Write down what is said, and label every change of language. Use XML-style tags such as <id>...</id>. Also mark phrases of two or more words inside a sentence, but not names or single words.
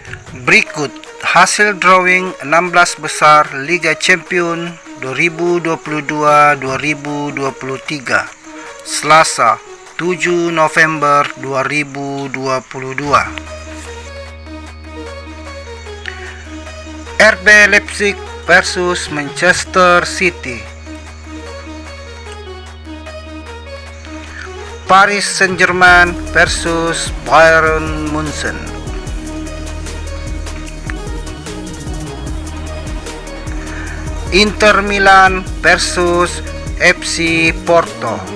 <id>Berikut hasil drawing 16 besar Liga Champion 2022-2023 Selasa 7 November 2022. RB Leipzig versus Manchester City. Paris Saint-Germain versus Bayern Munchen. Inter Milan versus FC Porto.</id>